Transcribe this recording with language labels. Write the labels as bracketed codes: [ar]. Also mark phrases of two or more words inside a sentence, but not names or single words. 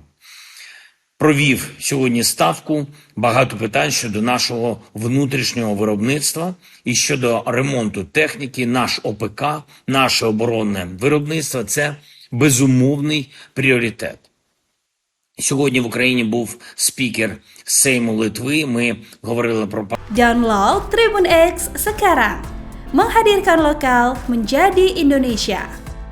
[uk] Провів сьогодні ставку, багато питань щодо нашого внутрішнього виробництва і щодо ремонту техніки, наш ОПК, наше оборонне виробництво – це безумовний пріоритет. Сьогодні в Україні був спікер Сейму Литви. Ми говорили про... [id] Download Tribun X sekarang. Menghadirkan lokal menjadi Indonesia.